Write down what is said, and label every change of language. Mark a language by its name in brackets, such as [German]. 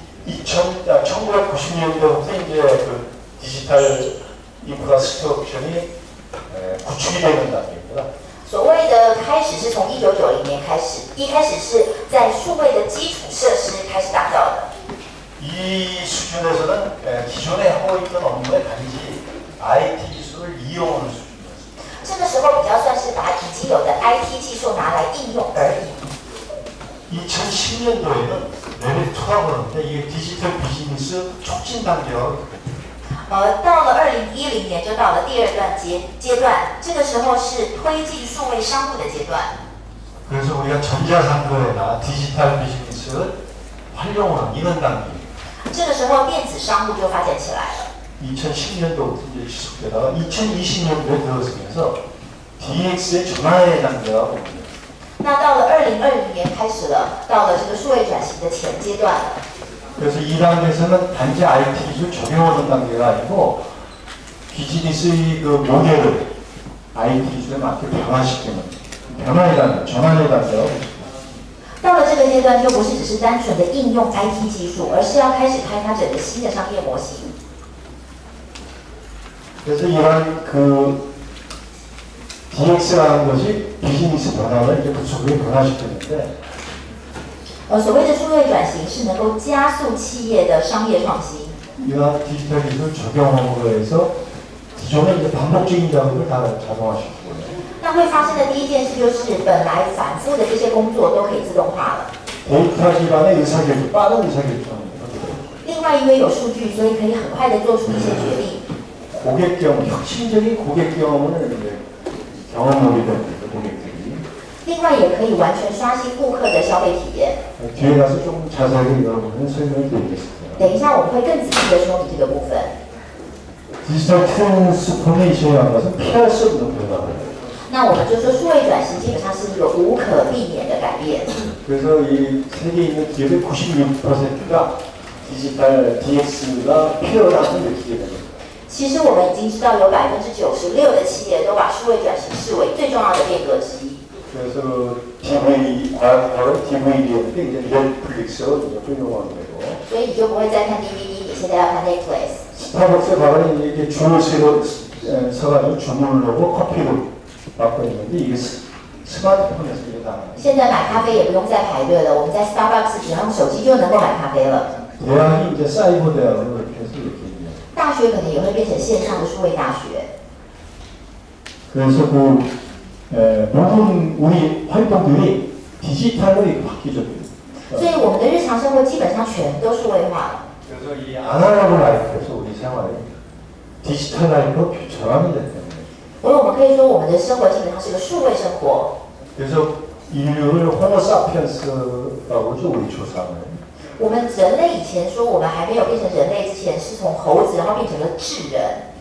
[Korean] 1990년대부터 이제 그 디지털 인프라스트럭처이 구축이 되는 단계입니다. [Chinese] 所谓的开始是从1990年开始，一开始是在数位的基础设施开始打造的。 [Korean] 이 수준에서는 기존에 하고 있던 업무에 단지 IT 기술을 이용하는 수준이었습니다. [Chinese] 这个时候比较算是把已经有的 IT 技术拿来应用而已。 [Korean] 2010년도에는 레벨 2라고 하는데 이게 디지털 비즈니스 촉진 단계가 [Chinese] 到了2010年就到了第二段阶段，这个时候是推进数位商务的阶段。 [Korean] 그래서 우리가 전자상거래나 디지털 비즈니스를 활용하는 이런 단계. [Chinese] 这个时候电子商务就发展起来了。 [Korean] 2010년도부터 이제 지속되다가 2020년도에 들어서면서 DX의 전환의 단계가 옵니다. [Chinese] 那到了2020年开始了，到了这个数位转型的前阶段了。 [Korean] 그래서 이 단계에서는 단지 IT 기술 적용하는 단계가 아니고 비즈니스의 그 모델을 IT 기술에 맞게 변화시키는 변화의 단계, 전환의 단계가 옵니다. [Chinese] 到了这个阶段，就不是只是单纯的应用 IT 技术，而是要开始开发整个新的商业模型。 [Korean] 그래서 이런 그 DX라는 것이 비즈니스 변화를 이제 급속하게 변화시키는데 [Chinese] 所谓的数位转型是能够加速企业的商业创新。 [Korean] 이러한 디지털 기술 적용으로 해서 기존의 이제 반복적인 작업을 다 자동화시키고 [Chinese] 那会发生的第一件事就是，本来反复的这些工作都可以自动化了。 [Korean] 데이터 기반의 의사결정, 빠른 의사결정입니다. [Chinese] 另外，因为有数据，所以可以很快的做出一些决定。 [Korean] 고객 경험, 혁신적인 고객 경험을 이제 경험하게 됩니다. 고객들이. [Chinese] 另外，也可以完全刷新顾客的消费体验。 [Korean] 뒤에 가서 좀 자세하게 여러분은 설명을 드리겠습니다. [Chinese] 等一下，我们会更仔细的说明这个部分。 [Korean] 디지털 트랜스포메이션이라는 것은 피할 수 없는 변화예요. [Chinese] 那我们就说，数位转型基本上是一个无可避免的改变。 [Korean] 그래서 이 세계에 있는 기업의 96%가 디지털 DX가 필요하다고 느끼게 됩니다. [Chinese] 其实我们已经知道，有96%的企业都把数位转型视为最重要的变革之一。 [Korean] 그래서 DVD, 과거의 DVD였는데 이제 넷플릭스로 이제 활용하게 되고 [Chinese] 所以你就不会再看 DVD， 你现在要看 Netflix。 [Korean] 스타벅스에 가면 이게 줄을 서가지고 주문을 하고 커피를 받고 있는데 이게 스마트폰에서 이게 가능해요. [Chinese] 现在买咖啡也不用再排队了，我们在 Starbucks 只要用手机就能够买咖啡了。 [Korean] 대학이 이제 사이버 대학으로 이렇게 해서 이렇게 있네요. [Chinese] 大学可能也会变成线上的数位大学。 [Korean] 그래서 모든 우리 활동들이 디지털로 이렇게 바뀌죠. [Chinese] 所以我们的日常生活基本上全都数位化了。 [Korean] 그래서 이 아날로그 라이프에서 우리 생활이 디지털 라이프로 전환이 됐다는 거예요. [Chinese] 所以我们可以说，我们的生活基本上是个数位生活。 [Korean] 그래서 인류를 호모사피엔스라고 하죠, 우리 조상을. [Chinese] 我们人类以前说，我们还没有变成人类之前，是从猴子然后变成了智人。